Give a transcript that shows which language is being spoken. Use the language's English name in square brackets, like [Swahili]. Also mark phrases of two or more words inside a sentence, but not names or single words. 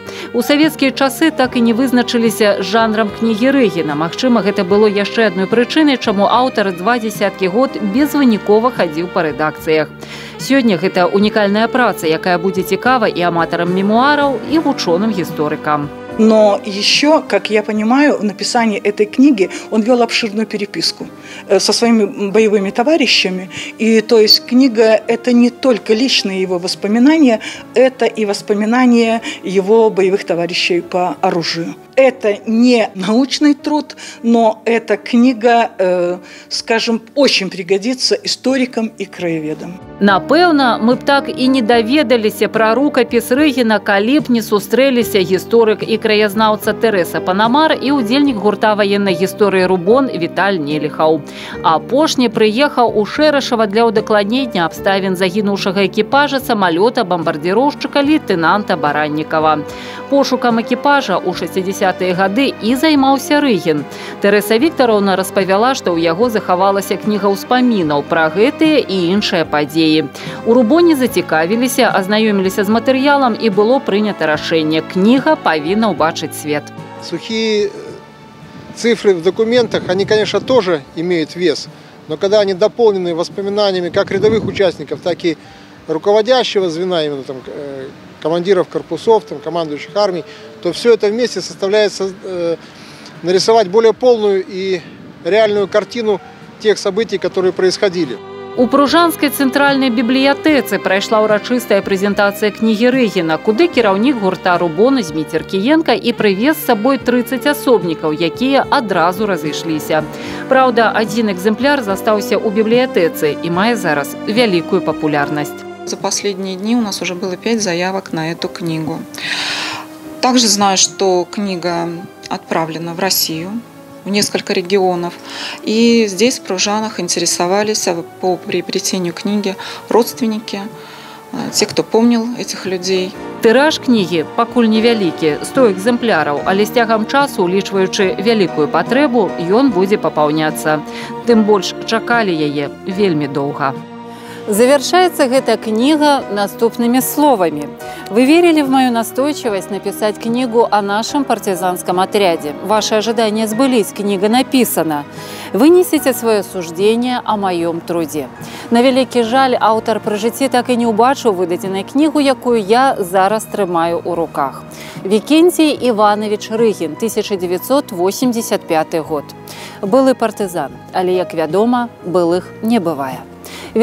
[Belarusian] У савецкія часы так і не вызначыліся з жанрам кнігі Рыгіна. Магчыма, гэта было яшчэ адной прычынай, чаму аўтар 20 год безвынікова хадзіў па рэдакцыях. Сёння гэта унікальная праца, якая будзе цікава і аматарам мемуараў, і вучоным-гісторыкам. [Russian] Но еще, как я понимаю, в написании этой книги он вел обширную переписку со своими боевыми товарищами. И то есть книга – это не только личные его воспоминания, это и воспоминания его боевых товарищей по оружию. Это не научный труд, но эта книга, скажем, очень пригодится историкам и краеведам. [Belarusian] Напэўна, мы б так і не даведаліся пра рукапіс Рыгіна, калі б не сустрэліся гісторык і краязнаўца Тэрэса Панамар і ўдзельнік гурта ваеннай гісторыі «Рубон» Віталь Неліхаў. Апошні прыехаў у Шэрышава для ўдакладнення абставін загінуўшага экіпажа самалёта бамбардзіроўшчыка лейтэнанта Бараннікава. Пошукам экіпажа ў 60-е гады і займаўся Рыгін. Тэрэса Віктараўна распавяла, што ў яго захавалася кніга ўспамінаў пра гэтыя і іншыя падзеі. У «Рубоне» зацікавіліся, азнаёміліся з матэрыялам і было прынята рашэнне. Кніга павінна ўбачыць свет. [Russian] Сухие цифры в документах, они, конечно, тоже имеют вес, но когда они дополнены воспоминаниями как рядовых участников, так и руководящего звена, именно там, командиров корпусов, там, командующих армий, то все это вместе составляет нарисовать более полную и реальную картину тех событий, которые происходили. [Belarusian] У Пружанскай цэнтральнай бібліятэцы прайшла ўрачыстая прэзентацыя кнігі Рыгіна, куды кіраўнік гурта «Рубон» Зміцер Кіенка і прывез з сабой 30 асобнікаў, якія адразу разышліся. Праўда, адзін экземпляр застаўся ў бібліятэцы і мае зараз вялікую папулярнасць. [Russian] За последние дни у нас уже было 5 заявок на эту книгу. Также знаю, что книга отправлена в Россию, в несколько регионов. И здесь, в Пружанах, интересовались по приобретению книги родственники, те, кто помнил этих людей. [Belarusian] Тыраж кнігі пакуль невялікі, 100 экземпляраў, але з цягам часу, улічваючы вялікую патрэбу, ён будзе папаўняцца. Тым больш чакалі яе вельмі доўга. [Russian] Завершается эта книга наступными словами. Вы верили в мою настойчивость написать книгу о нашем партизанском отряде. Ваши ожидания сбылись, книга написана. Вынесите свое суждение о моем труде. [Belarusian] На вялікі жаль, аўтар пры жыцці так і не ўбачыў выдадзенай кнігу, якую я зараз трымаю ў руках. [Russian] Викентий Иванович Рыгін, 1985 год. [Belarusian] Былы партызан, але, як вядома, былых не бывае.